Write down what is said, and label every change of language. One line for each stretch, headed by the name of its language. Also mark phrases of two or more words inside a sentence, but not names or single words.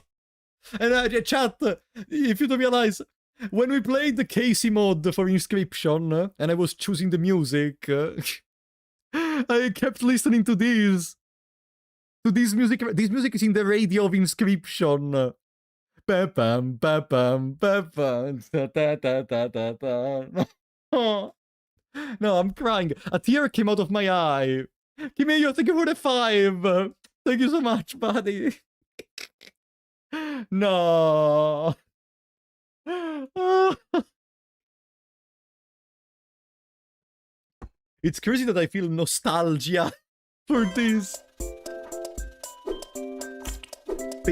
English: And chat, if you don't realize, when we played the Casey mod for Inscription, and I was choosing the music, I kept listening to these. To this music. This music is in the radio of Inscription. Ba-bam, ba-bam, ba-bam, da-da-da-da-da-da. No, I'm crying. A tear came out of my eye. Kimeyo, thank you for the 5. Thank you so much, buddy. No. It's crazy that I feel nostalgia for this.